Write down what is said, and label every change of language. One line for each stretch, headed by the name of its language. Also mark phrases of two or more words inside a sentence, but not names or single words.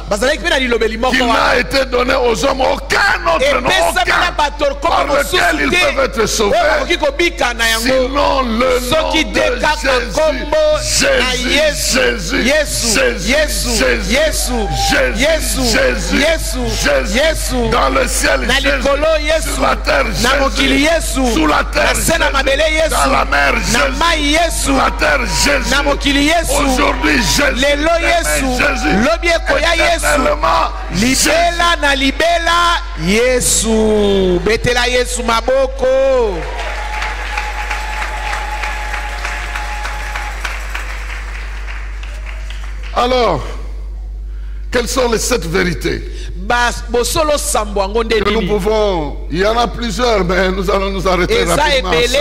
French: Il n'a été donné aux hommes aucun autre nom, par lequel ils peuvent être sauvés, sinon le nom de Jésus. Dans le ciel, Jésus. Sur la terre, Jésus. Sous la terre, Jésus. Dans la mer, Jésus. Sur la terre, Jésus. Aujourd'hui, Jésus. Éternellement,
Lingala: libela na libela Yesu. Betela Yesu maboko.
French: Alors, quelles sont les 7 vérités que nous pouvons, il y en a plusieurs, mais nous allons nous arrêter rapidement.